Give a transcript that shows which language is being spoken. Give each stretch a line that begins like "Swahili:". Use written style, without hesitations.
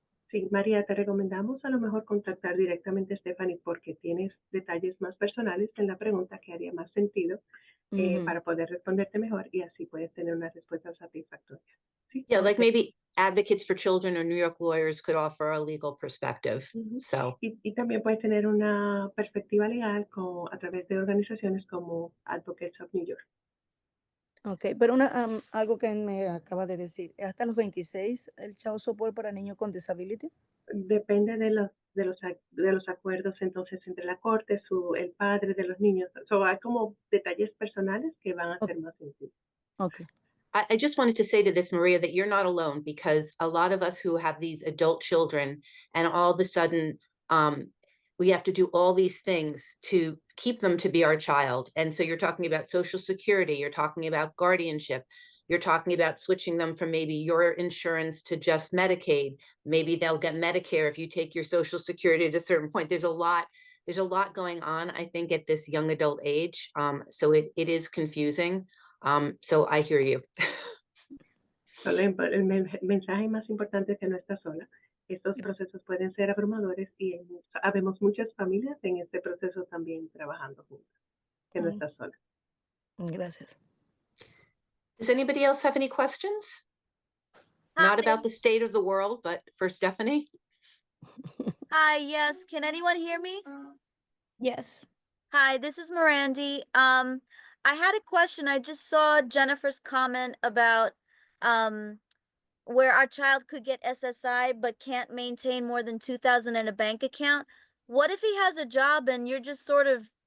Spanish: Sí, María, te recomendamos a lo mejor contactar directamente a Stephanie porque tienes detalles más personales en la pregunta que haría más sentido para poder responderte mejor y así puedes tener una respuesta satisfactoria. ¿Sí?
English: yeah, like maybe Advocates for Children or New York lawyers could offer a legal perspective. So,
Spanish: Y también puedes tener una perspectiva legal a través de organizaciones como Advocates of New York. Ok, pero algo que me acaba de decir, ¿hasta los 26 el child support para niños con disability? Depende de los acuerdos entonces entre la corte, el padre de los niños. Hay como detalles personales que van a ser más sencillos. Okay.
English: I just wanted to say to this, Maria, that you're not alone because a lot of us who have these adult children and all of a sudden we have to do all these things to keep them to be our child. And so you're talking about Social Security, you're talking about guardianship, you're talking about switching them from maybe your insurance to just Medicaid. Maybe they'll get Medicare if you take your Social Security at a certain point. There's a lot going on, I think, at this young adult age. So it is confusing. So I hear you.
Spanish: El mensaje más importante es que no está sola. Estos procesos pueden ser abrumadores y habemos muchas familias en este proceso también trabajando juntas, que no está sola. Gracias.
English: Does anybody else have any questions? Not about the state of the world, but for Stephanie? Hi, yes. Can anyone hear me? Yes. Hi, this is Mirandy. I had a question. I just saw Jennifer's comment about where our child could get SSI but can't maintain more than $2,000 in a bank account. What if he has a job and you're just sort of